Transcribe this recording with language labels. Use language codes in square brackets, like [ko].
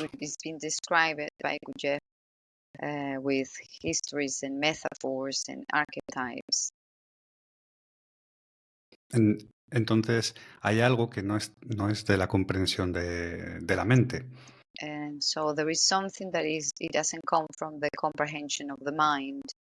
[en] And it's been described by Gurdjieff with histories and metaphors and archetypes. [es] Entonces hay algo que no es de la comprensión de la mente. [en] And so there is something that it doesn't come from the comprehension of the mind.